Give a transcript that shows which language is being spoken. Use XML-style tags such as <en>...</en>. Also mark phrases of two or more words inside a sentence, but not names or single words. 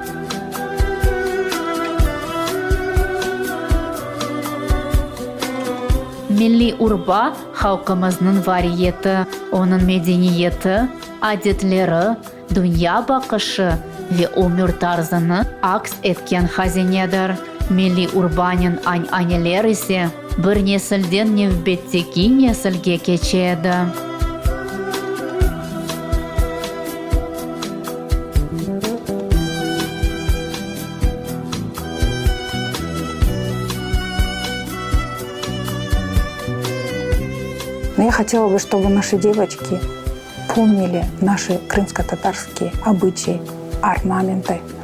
<crh>Milli urba halkımızın variyeti, onun medeniyeti, adetleri, dünya bakışı ve ömür tarzını aks etken hazinedir. Milli urbanın anneler ise bir nesilden növbetteki nesilge geçedi.</crh> <ru>Но я хотела бы, чтобы наши девочки помнили наши крымско-татарские обычаи, орнаменты.</ru>